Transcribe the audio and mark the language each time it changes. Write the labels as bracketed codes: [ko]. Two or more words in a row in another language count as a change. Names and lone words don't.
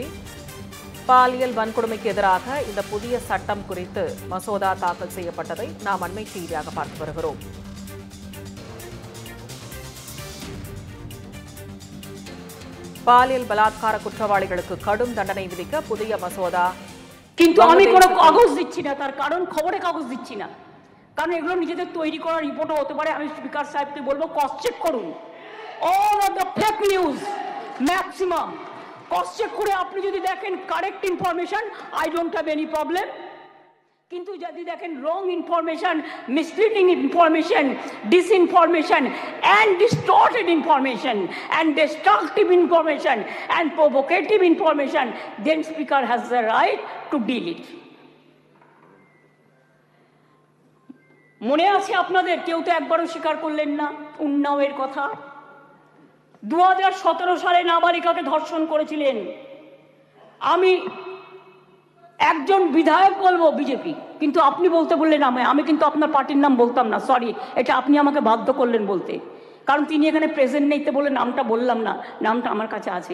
[ta] பாலியல் வன்கொடுமைக்கு எதிராக இந்த புதிய சட்டம் குறித்து மசோதா தாக்கல் செய்யப்பட்டதை நாம் அண்மை செய்தியாக பார்த்து வருகிறோம். பாலியல் பலாத்கார குற்றவாளிகளுக்கு கடும் தண்டனை விதிக்க புதிய মসোদা [bn] কিন্তু আমি কোনো কাগজ দিচ্ছি না, তার কারণ খবরে কাগজ দিচ্ছি না, কারণ এগুলো নিজেদের তৈরি করা রিপোর্টও হতে পারে। আমি স্পিকার সাহেবকে বলবো [en] cross check [bn] করুন, [en] all of the fake news maximum cross check [bn] করে আপনি যদি দেখেন [en] correct information, I don't have any problem. [bn] কিন্তু যদি দেখেন [en] wrong information, misleading information, disinformation and distorted information and destructive information and provocative information, then speaker has the right to deal it. [bn] মনে আছে আপনাদের, কেউ তো একবারও স্বীকার করলেন না উন্নাওয়ের কথা। 2017 সালে নাবালিকাকে ধর্ষণ করেছিলেন। আমি একজন বিধায়ক বলবো বিজেপি, কিন্তু আপনি বলতে বললেন আমি কিন্তু আপনার পার্টির নাম বলতাম না, সরি, এটা আপনি আমাকে বাধ্য করলেন বলতে, কারণ তিনি এখানে প্রেজেন্ট নেই তো বলে নামটা বললাম না, নামটা আমার কাছে আছে।